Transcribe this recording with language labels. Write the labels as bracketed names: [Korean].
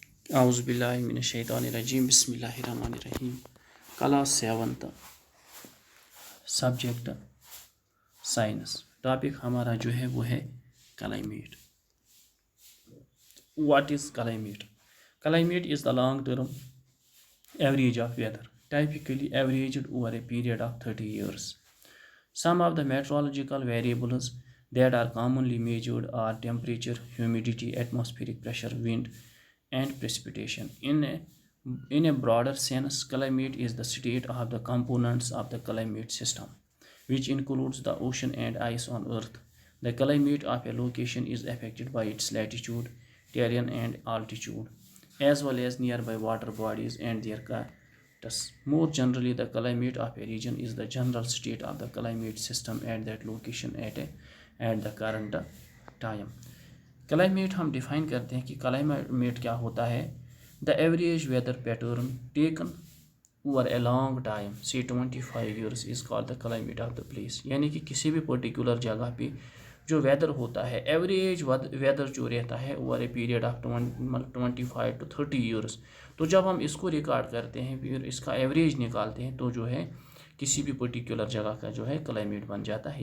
[Arabic] اعوذ باللہ من الشیطان الرجیم بسم اللہ الرحمن الرحیم [Urdu] کلاس 7 سبجیکٹ سائنس ٹاپک ہمارا جو ہے وہ ہے climate. [English] What is climate? Climate is the long term average of weather typically averaged over a period of 30 years. Some of the meteorological variables that are commonly measured are temperature, humidity, atmospheric pressure, wind, and precipitation. In a broader sense, climate is the state of the components of the climate system, which includes the ocean and ice on Earth. The climate of a location is affected by its latitude, terrain, and altitude, as well as nearby water bodies and their characteristics. More generally, the climate of a region is the general state of the climate system at that location at the current time. [Urdu] Climate ہم define کرتے ہیں کہ climate کیا ہوتا ہے. [English] The average weather pattern taken over a long time say 25 years is called the climate of the place. [Urdu] یعنی کہ کسی بھی پرٹیکولر جگہ پہ جو ویدر ہوتا ہے ایوریج ویدر جو رہتا ہے [English] Over a period of 25 to 30 years. [Urdu] تو جب ہم اس کو ریکارڈ کرتے ہیں پھر اس کا ایوریج نکالتے ہیں تو جو ہے کسی بھی پرٹیکولر جگہ کا جو ہے کلائمیٹ بن جاتا ہے.